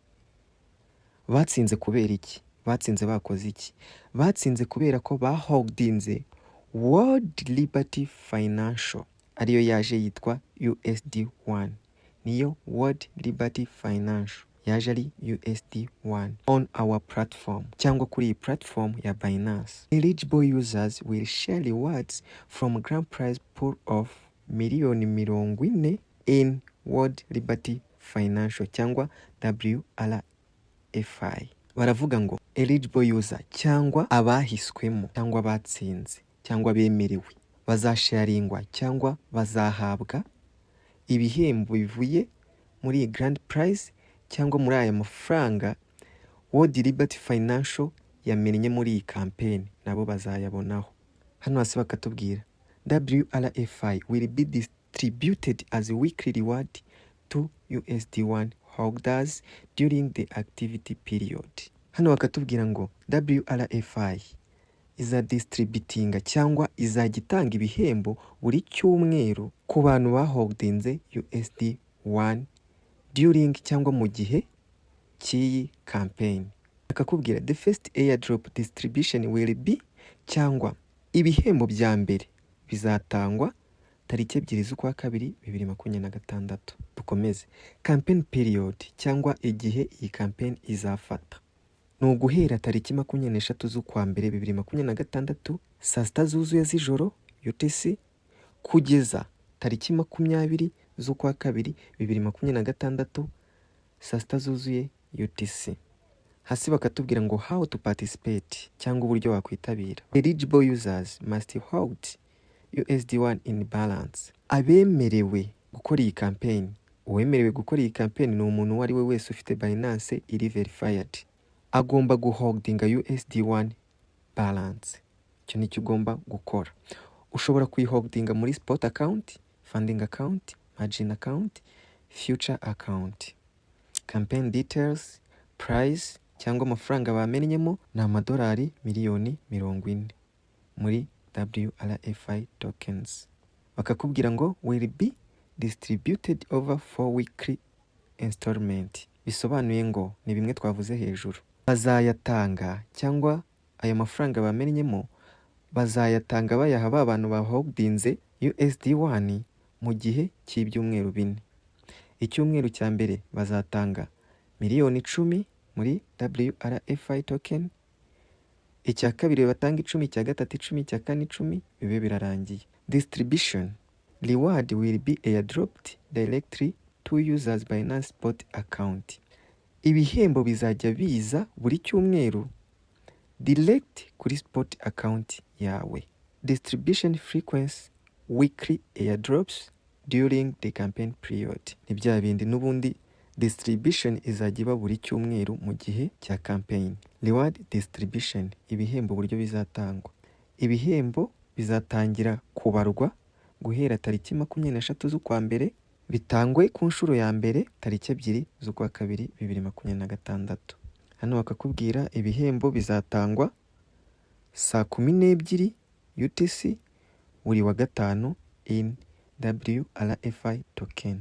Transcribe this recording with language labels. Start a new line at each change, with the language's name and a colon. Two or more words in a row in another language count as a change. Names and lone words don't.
Kinyarwanda: Batsinze kubera iki? Batsinze bakoze iki? Batsinze kubera ko baholdinze World Liberty Financial, ariyo yaje yitwa USD1. Niyo World Liberty Financial yaje ari USD1
English: on our platform,
Kinyarwanda: cyangwa kuri iyi platform ya Binance.
English: Eligible users will share rewards from grand prize pool of $40,000,000 in World Liberty Financial cyangwa WRFI.
Kinyarwanda: Baravuga ngo
English: eligible user
Kinyarwanda: cyangwa abahiswemo cyangwa abatsinze cyangwa bemerewe bazasharingwa cyangwa bazahabwa ibihembo bivuye muri iyi
English: Grand Prize
Kinyarwanda: cyangwa muri aya mafaranga World Liberty Financial yamennye muri iyi campaign, nabo bazayabonaho. Hano hasi bakatubwira
English: WRFI will be distributed as a weekly reward to USD1 holders during the activity period.
Kinyarwanda: Hano bakatubwira ngo WRFI izadistributinga cyangwa izagitanga ibihembo buri cyumweru ku bantu baholdinze USD1 during cyangwa mu gihe cy'iyi campaign. Bakakubwira
English: the first airdrop distribution will be
Kinyarwanda: cyangwa ibihembo bya mbere bizatangwa tariki 2 z'ukwa kabiri 2026. Dukomeze.
English: Campaign period
Kinyarwanda: cyangwa igihe iyi campaign izafata ni uguhera tariki 23 z'ukwa mbere 2026 saa sita zuzuye z'ijoro UTC kugeza tariki 20 z'ukwa kabiri 2026 saa sita zuzuye UTC. Hasi bakatubwira ngo
English: how to participate
Kinyarwanda: cyangwa uburyo wakwitabira.
English: Eligible users must hold USD1 in balance.
Kinyarwanda: Abemerewe gukora iyi campaign, uwemerewe gukora iyi campaign ni umuntu uwo ari we wese ufite Binance iri verified, agomba guholdinga USD1 balance. Icyo nicyo ugomba gukora. Ushobora kuyiholdinga muri
English: spot account, funding account, margin account, future account. Campaign details, price
Kinyarwanda: cyangwa amafaranga bamennyemo ni amadolari miliyoni 40 muri WRFI tokens. Bakakubwira ngo
English: will be distributed over 4 weekly installment.
Kinyarwanda: Bisobanuye ngo ni bimwe twavuze hejuru. Bazayatanga cyangwa aya mafaranga bamennyemo bazayatanga bayaha abantu baholdinze USD1 mu gihe cy'ibyumweru 4. Icyumweru cya mbere bazatanga miliyoni 10 muri WRFI token, icya kabiri batanga 10, icya gatatu 10, icya kane 10, bibe birarangiye.
English: Distribution reward will be airdropped directly to users Binance spot account.
Kinyarwanda: Ibihembo bizajya biza buri cyumweru direct kuri
English: spot account
Kinyarwanda: yawe.
English: Distribution frequency weekly airdrops during the campaign period.
Kinyarwanda: Ni bya bindi n'ubundi distribution izajya iba buri cyumweru mu gihe cya campaign.
English: Reward distribution,
Kinyarwanda: ibihembo buryo bizatangwa. Ibihembo bizatangira kubarwa guhera tariki 23 z'ukwa mbere, bitangwe ku nshuro ya mbere tariki 2 z'ukwa kabiri 2026. Hano bakakubwira ibihembo bizatangwa saa 12 UTC buri wa gatanu in WRFI token.